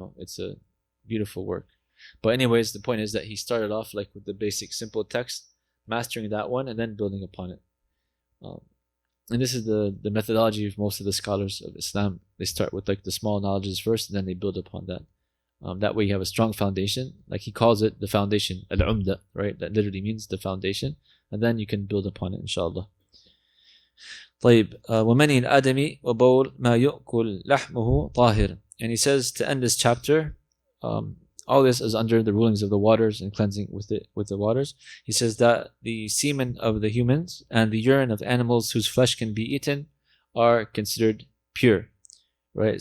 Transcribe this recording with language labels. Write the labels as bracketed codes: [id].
[en] It's a beautiful work. But anyways, the point is that he started off like with the basic simple text, mastering that one, and then building upon it. And this is the methodology of most of the scholars of Islam. They start with like the small knowledges first, and then they build upon that. That way you have a strong foundation. Like he calls it the foundation, al-umda, right? That literally means the foundation. And then you can build upon it, inshallah. [ar] طيب ومني الآدمي وبول ما يؤكل لحمه طاهر. [en] And he says to end this chapter, all this is under the rulings of the waters and cleansing with the waters. He says that the semen of the humans and the urine of animals whose flesh can be eaten are considered pure, right?